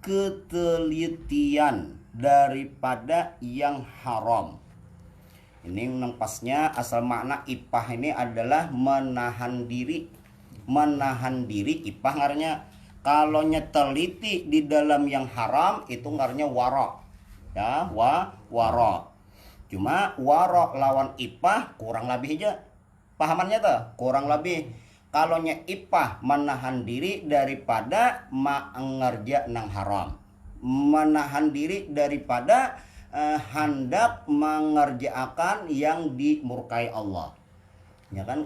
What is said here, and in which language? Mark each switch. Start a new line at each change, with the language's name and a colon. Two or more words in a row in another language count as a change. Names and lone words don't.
Indonesian: Ketelitian daripada yang haram.
Banjar: Ini nang pasnya asal makna iffah ini adalah menahan diri. Menahan diri, iffah ngarnya.
Indonesian: Kalau teliti di dalam yang haram itu ngarnya wara, ya, wara.
Banjar: Cuma wara lawan iffah kurang lebih aja pahamannya tuh, kurang lebih.
Indonesian: Kalau iffah menahan diri daripada mengerja nang haram, menahan diri daripada hendak mengerjakan yang dimurkai Allah, ya kan?